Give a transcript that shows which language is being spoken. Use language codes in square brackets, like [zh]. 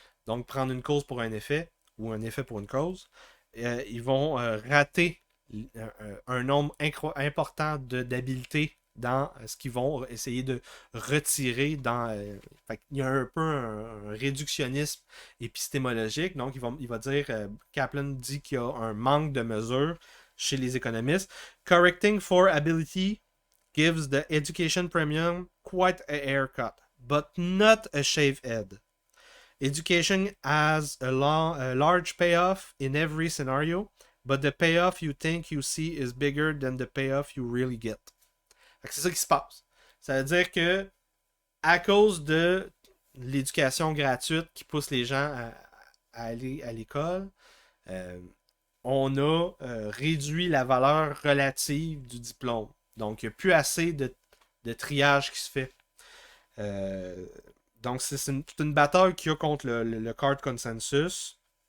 [fr] Donc, prendre une cause pour un effet ou un effet pour une cause. Ils vont rater un nombre important d'habiletés dans ce qu'ils vont essayer de retirer dans. Il y a un peu un réductionnisme épistémologique. Donc, il va dire, Kaplan dit qu'il y a un manque de mesures chez les économistes. [en] Correcting for ability gives the education premium quite a haircut, but not a shaved head. Education has a large payoff in every scenario, but the payoff you think you see is bigger than the payoff you really get. [fr] C'est ça qui se passe. Ça veut dire que à cause de l'éducation gratuite qui pousse les gens à aller à l'école, euh, on a réduit la valeur relative du diplôme. Donc, il n'y a plus assez de triage qui se fait. Euh, donc, c'est une bataille qu'il y a contre le card consensus.